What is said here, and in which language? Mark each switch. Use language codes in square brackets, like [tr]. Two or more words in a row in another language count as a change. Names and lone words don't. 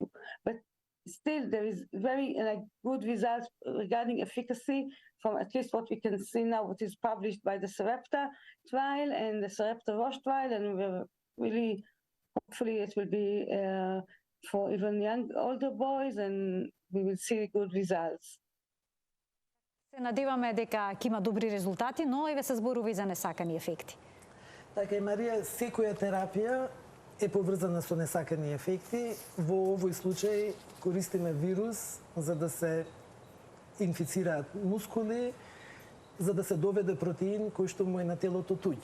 [en] But still, there is very good results regarding efficacy from at least what we can see now, what is published by the Sarepta trial and the Sarepta Roche trial, and we're really, hopefully it will be for even older boys, and we will see good results. [mk] Се надеваме дека ќе има добри резултати, но еве се зборува и за несакани ефекти. Така и Марија, секоја терапија е поврзана со несакани ефекти. Во овој случај користиме вирус за да се инфицираат мускули, за да се доведе протеин кој што му е на телото туѓ.